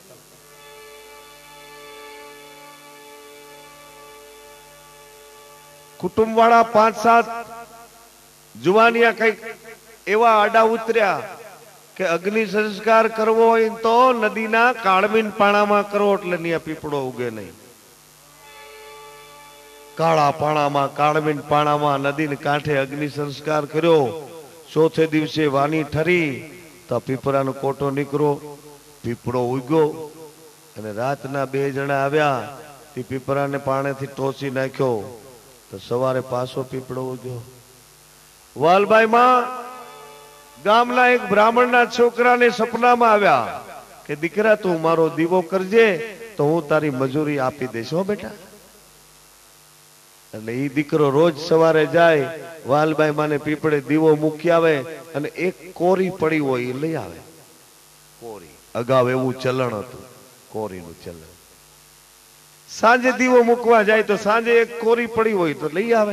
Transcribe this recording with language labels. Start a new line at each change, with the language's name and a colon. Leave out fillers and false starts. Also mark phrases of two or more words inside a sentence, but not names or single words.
Gujarati: કુટુંબ વાળા 5-7 જુવાનિયા કઈ એવા આડા ઉતર્યા કે અગ્નિ સંસ્કાર કરવો હોય તો નદીના કાળમીન પાણામાં કરો એટલે ન્યા પીપળો ઉગે નહીં। કાળા પાણામાં કાળમીન પાણામાં નદીને કાંઠે અગ્નિ સંસ્કાર કર્યો। ચોથે દિવસે વાની ઠરી તો પીપળાનો કોટો નીકળ્યો, पीपळो ઉગ્યો અને રાતના 2 જણા આવ્યા તે પીપળાને પાણીથી ટોચી નાખ્યો તો સવારે પાછો પીપળો ઉગ્યો। વાલબાઈ માં ગામના એક બ્રાહ્મણના છોકરાને સપનામાં આવ્યા કે દીકરા તૂ મારો દીવો કરજે તો હૂં તારી મજૂરી આપી દેશ। હો બેટા એટલે ઈ દીકરો રોજ સવારે જાય વાલબાઈ માને પીપળે દીવો મૂકી આવે અને એક કોરી પડી હોય એ લઈ આવે। કોરી અગાઉ એવું ચલણ હતું, કોરીનું ચલણ। સાંજે દીવો મૂકવા જાય તો સાંજે એક કોરી પડી હોય તો લઈ આવે।